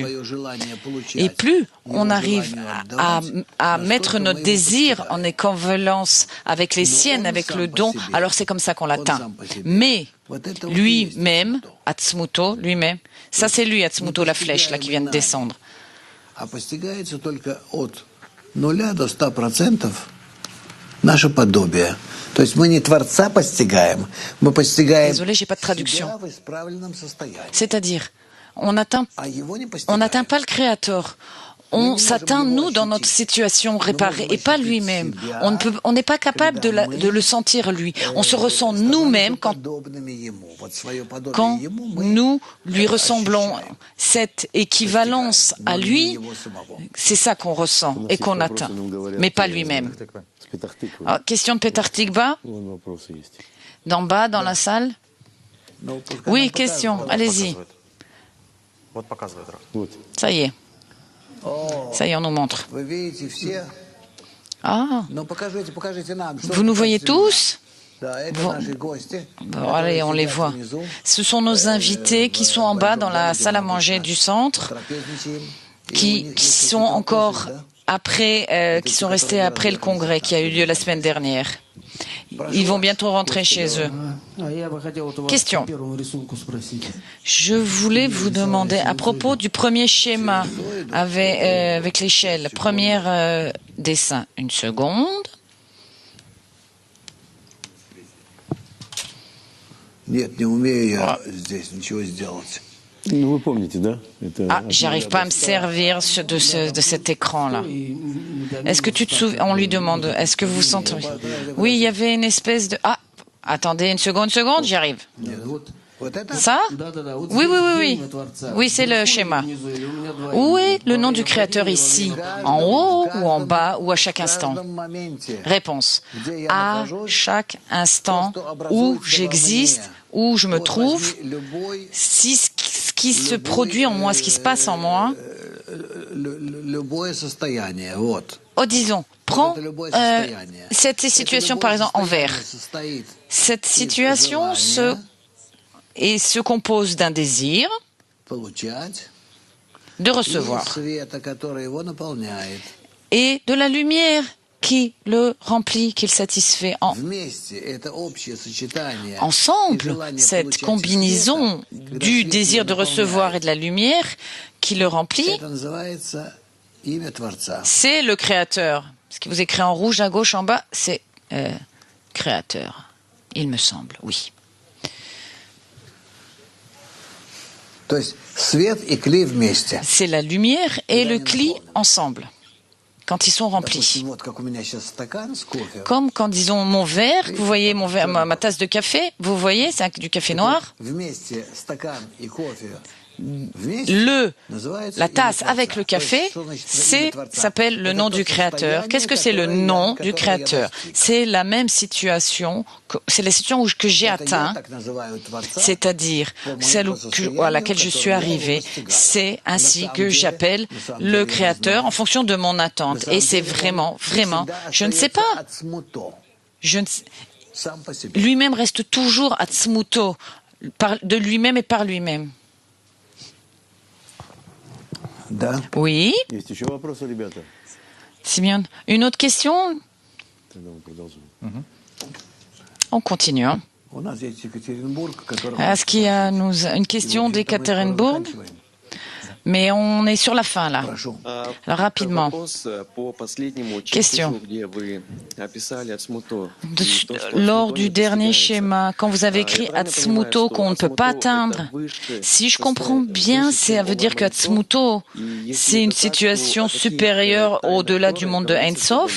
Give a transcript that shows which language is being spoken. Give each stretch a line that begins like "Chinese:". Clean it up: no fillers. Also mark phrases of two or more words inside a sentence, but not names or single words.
French: Et plus on arrive à mettre notre désir en équivalence avec les siennes, avec le don, alors c'est comme ça qu'on l'atteint. Mais lui-même, Atzmuto, lui-même. Ça, c'est lui, Atzmuto, la flèche, là, qui vient de descendre.
Russian: А постигается только от 0 до 100% наше подобие. То есть мы не Творца постигаем, мы постигаем
French: Désolé, j'ai pas de traduction.
Russian: себя в исправленном состоянии.
French: C'est-à-dire, on n'atteint
Russian: А его не
French: pas
Russian: постигаем.
French: le Créateur. On s'atteint, nous, dans notre situation réparée, et pas lui-même. On n'est pas capable de le sentir, lui. On se ressent nous-mêmes quand
Russian: Подобными ему. Вот свое подобие
French: quand
Russian: ему мы
French: nous lui ressemblons. Cette équivalence à lui,
Russian: его самого.
French: c'est ça qu'on ressent et qu'on atteint, mais pas lui-même. Ah, question de Petar Tikba,
Russian: Вон вопросы есть.
French: d'en bas, dans la salle.
Russian: Ну, пускай
French: Oui,
Russian: нам
French: question,
Russian: покажут.
French: allez-y.
Russian: Вот показывает. Раф. Вот.
French: Ça y est,
Russian: О,
French: ça y est, on nous montre.
Russian: вы видите все?
French: Ah,
Russian: Ну покажите нам. Что
French: vous nous
Russian: вы
French: voyez
Russian: покажете
French: tous?
Russian: нам? Да, это
French: Vous-
Russian: наши гости.
French: Bon, allez, on les voit. Ce sont nos invités qui sont en bas dans la salle à manger du centre,
Russian: Трапезничаем. И у
French: qui
Russian: них есть
French: sont
Russian: какие-то
French: encore
Russian: вопросы, да?
French: après, qui sont restés après le congrès qui a eu lieu la semaine dernière. Ils vont bientôt rentrer chez eux. Question. Je voulais vous demander, à propos du premier schéma avec l'échelle, premier dessin, une seconde.
Russian: Нет, не умею я здесь ничего сделать. Ну, вы помните, да? Это
French: Ah, j'arrive pas à me servir de cet écran-là. Est-ce que tu te souviens? On lui demande, est-ce que vous sentez? Oui, il y avait une espèce de... Ah, attendez une seconde, j'y arrive.
Russian: Вот это?
French: Ça? Oui, oui, oui, oui. Oui, c'est le schéma. Où est le nom du Créateur ici? En haut ou en bas ou à chaque
Russian: В
French: instant?
Russian: каждом моменте.
French: Réponse. À chaque instant où j'existe, où je me trouve,
Russian: Возьми любой,
French: si ce qui se produit en moi, ce qui se passe en moi,
Russian: любое состояние. Вот.
French: oh, disons, prends
Russian: Это любое состояние.
French: cette
Russian: Это
French: situation
Russian: любое
French: par exemple en
Russian: состояние
French: vert.
Russian: состоит
French: Cette situation se compose d'un désir
Russian: получать
French: de
Russian: и
French: recevoir
Russian: света, который его наполняет.
French: et de la lumière qui le remplit, qui le satisfait.
Russian: Вместе это общее сочетание. и
French: Ensemble,
Russian: желание
French: cette
Russian: получать
French: combinaison
Russian: света, когда
French: du
Russian: свет
French: désir
Russian: его
French: de recevoir et
Russian: наполняет,
French: de la lumière qui le remplit,
Russian: это называется имя Творца.
French: c'est le Créateur. Ce qui vous écrit en rouge à gauche en bas, c'est Créateur. Il me semble, oui.
Russian: То есть свет и кли вместе.
French: C'est la lumière et le cli ensemble, quand ils sont remplis.
Russian: Допустим, вот как у меня сейчас стакан с кофе.
French: Comme quand, disons, mon verre, vous voyez mon verre, ma tasse de café, vous voyez, c'est du café noir.
Russian: Вместе стакан и кофе. Вместе
French: Le,
Russian: называется
French: la
Russian: имя
French: tasse
Russian: Творца.
French: avec le
Russian: То есть,
French: café,
Russian: что значит
French: c'est
Russian: имя Творца?
French: s'appelle le
Russian: Это
French: nom
Russian: то
French: du Créateur.
Russian: состояние,
French: Qu'est-ce que c'est le
Russian: которое
French: nom
Russian: я-
French: du
Russian: которое я
French: Créateur?
Russian: достиг.
French: C'est la même situation, c'est la situation que j'ai
Russian: Это я
French: atteint,
Russian: так называю Творца.
French: c'est-à-dire celle à laquelle je suis arrivé. C'est ainsi que j'appelle le Créateur en fonction de mon attente. Et c'est vraiment, vraiment, je ne sais pas. Je ne sais-
Russian: Сам по себе.
French: Lui-même reste toujours Atzmuto, de lui-même et par lui-même.
Russian: Да.
French: Oui,
Russian: Есть еще вопросы, ребята?
French: Simeon. Une autre question?
Russian: Тогда мы продолжим.
French: On continue. Hein.
Russian: У нас есть Екатеринбург, который...
French: Est-ce qu'il y a une question d'Ekaterinbourg? Mais on est sur la fin là.
Russian: Прошу.
French: Alors, rapidement. Question. Lors du dernier schéma, quand vous avez écrit Atzmuto qu'on ne peut pas atteindre, si je comprends bien, ça veut dire que Atzmuto, c'est une situation supérieure au-delà du monde de Ein Sof.